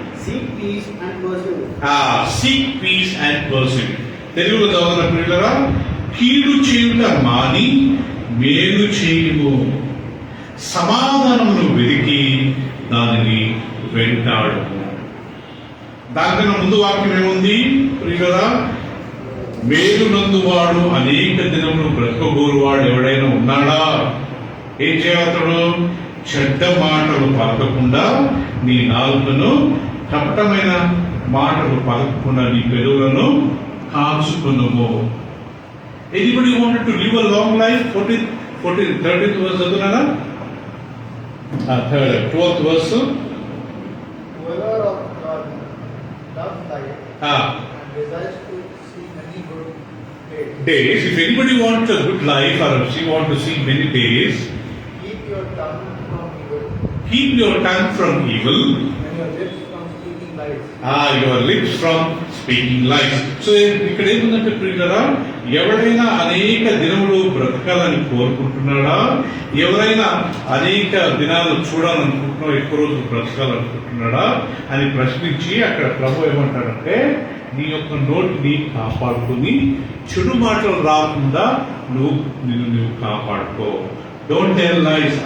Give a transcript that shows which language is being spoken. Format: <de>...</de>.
<en>Seek peace and pursue it. Seek peace and pursue it.</en> <te>తెలుగులో చదువుతున్న పిల్లరా, కీడు చేయుట మాని మేలు చేయుము, సమాధానమును వెతికి దానిని వెంటాడు. దానికన్నా ముందు వాక్యం ఏముంది ప్రియులరా? మేలు నందువాడు అనేక దినములు బ్రతకగోరువాడు ఎవడైనా ఉన్నాడా? ఏం చేయవతడు? చెడ్డ మాటలు పలకకుండా నీ నాలుకను, కపటమైన మాటలు పలకకుండా నీ పెదవులను కాచుకునుము.</te> <en>Anybody wanted to live a long life? 13th verse</en> <te>చదువునారా?</te> <en>12th verse. Whoever of God loves life and desires to see many good days. If anybody wants a good life, or if you want to see many days, keep your tongue from evil. Keep your tongue from evil. And your lips from speaking lies. Your lips from speaking lies.</en> <te>So ఇక్కడ ఏముందంటే ప్రియులారా, ఎవరైనా అనేక దినములు బ్రతకాలని కోరుకుంటున్నాడా, ఎవరైనా అనేక దినాలు చూడాలనుకుంటున్నాడు, ఎక్కువ రోజులు బ్రతకాలనుకుంటున్నాడా అని ప్రశ్నించి అక్కడ ప్రభు ఏమంటాడంటే, నీ యొక్క నోటిని కాపాడుకుని చెడు మాటలు రాకుండా నిన్ను కాపాడుకో.</te> <en>Don't tell lies.</en>